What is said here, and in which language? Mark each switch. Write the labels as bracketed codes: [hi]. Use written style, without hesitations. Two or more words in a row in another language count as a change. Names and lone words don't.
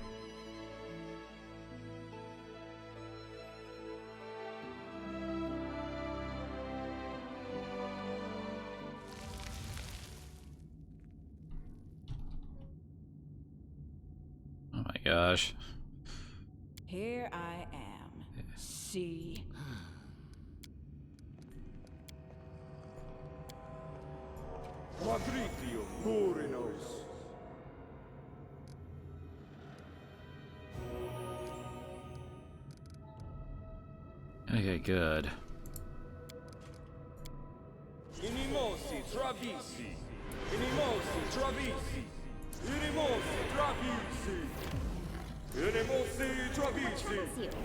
[en] Oh my gosh. Here I am. See? Quadridium Murinos. Okay, good. Inimosi Travisi. Inimosi Travisi. Inimosi Travisi. Inimosi Travisi.